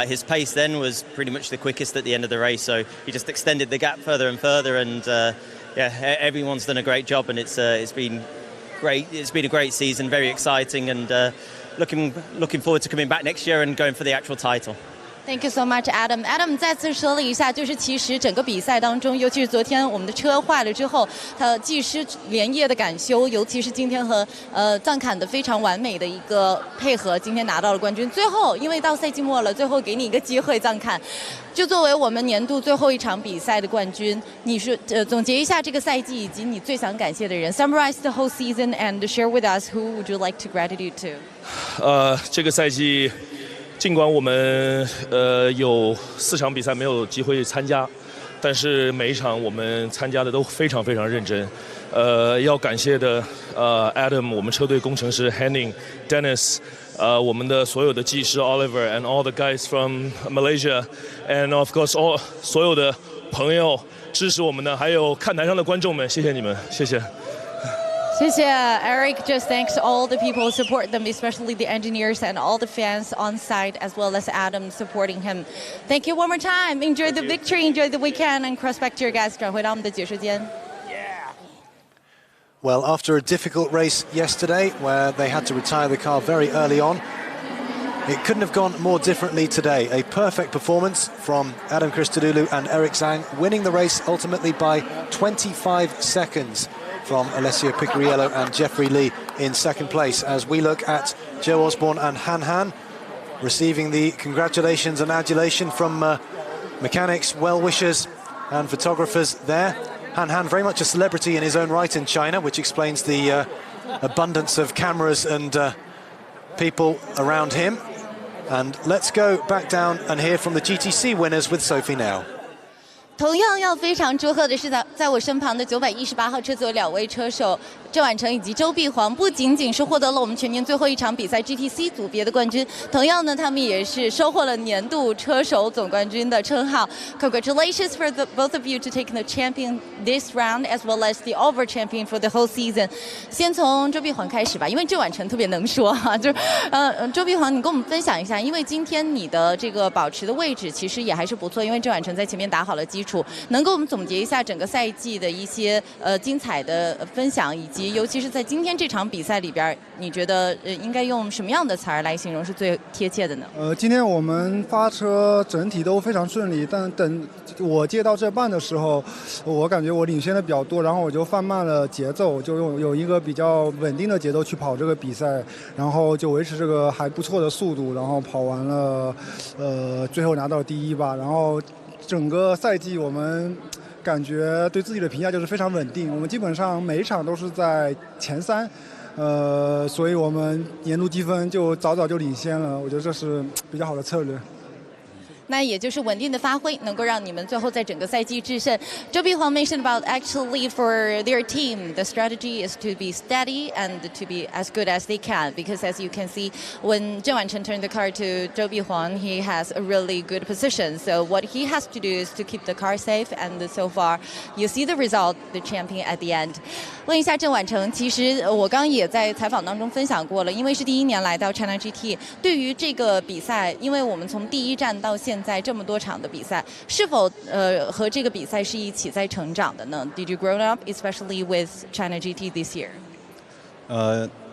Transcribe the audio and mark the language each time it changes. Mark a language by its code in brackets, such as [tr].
[en] Like his pace then was pretty much the quickest at the end of the race, so he just extended the gap further and further, and everyone's done a great job, and it's been great. It's been a great season, very exciting, and looking forward to coming back next year and going for the actual title. Thank you so much, Adam. [zh] Adam 再次说了一下，就是其实整个比赛当中，尤其是昨天我们的车坏了之后，他技师连夜的赶修，尤其是今天和藏坎的非常完美的一个配合，今天拿到了冠军。最后，因为到赛季末了，最后给你一个机会，藏坎，就作为我们年度最后一场比赛的冠军，你是总结一下这个赛季以及你最想感谢的人 ， [en] summarize the whole season and share with us who would you like to gratitude to？ [zh] 这个赛季。尽管我们有4场比赛没有机会参加，但是每一场我们参加的都非常非常认真。要感谢的Adam， 我们车队工程师 Henning、Dennis， 我们的所有的技师 [en] Oliver and all the guys from Malaysia and of course all [zh] 所有的朋友支持我们的，还有看台上的观众们，谢谢你们，谢谢。谢谢 [en] Eric just thanks all the people who support them, especially the engineers and all the fans on site, as well as Adam supporting him. Thank you one more time. Enjoy the victory, enjoy the weekend, and cross back to your guys. [zh] 转回到我们的解说间。 [en] Well, after a difficult race yesterday, where they had to retire the car very early on, it couldn't have gone more differently today. A perfect performance from Adam Christodoulou and Eric Zhang, winning the race ultimately by 25 seconds. From Alessio Picariello and Jeffrey Lee in second place, as we look at Joe Osborne and Han Han receiving the congratulations and adulation from mechanics, well-wishers and photographers there. Han Han, very much a celebrity in his own right in China, which explains the abundance of cameras and people around him. And let's go back down and hear from the GTC winners with Sophie now. [zh] 同样要非常祝贺的是，在我身旁的918号车组有2位车手郑婉成以及周碧煌，不仅仅是获得了我们全年最后一场比赛 GTC 组别的冠军，同样呢，他们也是收获了年度车手总冠军的称号。 [en] Congratulations for both of you to take the champion this round as well as the over champion for the whole season. [zh] 先从周碧煌开始吧，因为郑婉成特别能说哈，就是周碧煌，你跟我们分享一下，因为今天你的这个保持的位置其实也还是不错，因为郑婉成在前面打好了基础。能给我们总结一下整个赛季的一些精彩的分享，以及尤其是在今天这场比赛里边，你觉得应该用什么样的词儿来形容是最贴切的呢？今天我们发车整体都非常顺利，但等我接到这半的时候，我感觉我领先的比较多，然后我就放慢了节奏，就有一个比较稳定的节奏去跑这个比赛，然后就维持这个还不错的速度，然后跑完了，最后拿到第1吧，然后。整个赛季我们感觉对自己的评价就是非常稳定，我们基本上每一场都是在前3，所以我们年度积分就早早就领先了，我觉得这是比较好的策略。那也就是稳定的发挥，能够让你们最后在整个赛季制胜。 [en] 周碧煌 mentioned about actually for their team, the strategy is to be steady and to be as good as they can. Because as you can see, when Zheng Wancheng turned the car to Zhou Bihuang, he has a really good position. So what he has to do is to keep the car safe. And so far, you see the result, the champion at the end. [zh] 问一下郑婉成，其实我刚也在采访当中分享过了，因为是第1年来到 China GT， 对于这个比赛，因为我们从第1站到现在这么多场的比赛，是否和这个比赛是一起在成长的呢 ？ [en] Did you grow up, especially with China GT this year？